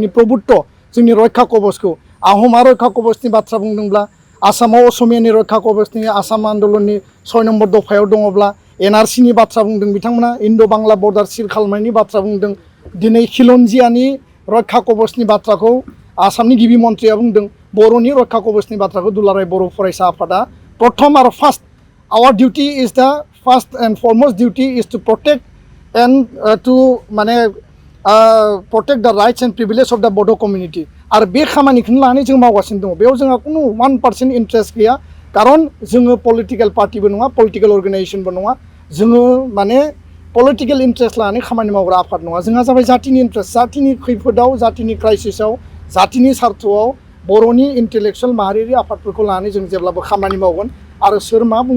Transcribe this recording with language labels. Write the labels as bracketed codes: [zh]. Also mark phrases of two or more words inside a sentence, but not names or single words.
[brx] प्रभुत्व जोंनि रैखा कबचखौ आहमा रैखा कबचनि बाथ्रा बुंदोंब्ला आसामाव असमियानि रैखा कबचनि आसाम आन्दलननि 6 नम्बर दफायाव दङब्ला एनआरसिनि बाथ्रा बुंदों बिथांमोना इन्ड' बांला [en] border seal [brx] खालामनायनि बाथ्रा बुंदों दिनै खिलन्जियानि रैखा कबचनि बाथ्राखौ आसामनि गिबि मन्थ्रिया बुंदों बर'नि रैखा कबचनि बाथ्राखौ दुलाराय बर' फरायसा आफादा प्रथम आरो [en] first our duty is the first and foremost duty is to protect and to [brx] माने [en] protect the rights and privileges of the Bodo community [brx] आरो बे खामानिखौनो लानानै जों मावगासिनो दङ बेयाव जोंहा खुनु 1% इन्ट्रेस्ट गैया कारन जोङो [en] political party [brx] नङा [en] political organisation [brx] नङा जोङो माने [en] political interest [brx] लानानै खामानि मावग्रा आफाद नङा जोंहा जाबाय जातिनि इन्ट्रेस्ट जातिनि खैफोदाव जातिनि क्राइसिसआव जातिनि सार्थआव बर'नि इन्टेलेक्सुवेल माहारियारि आफादफोरखौ लानानै जों जेब्लाबो खामानि मावगोन आरो सोर मा बुङो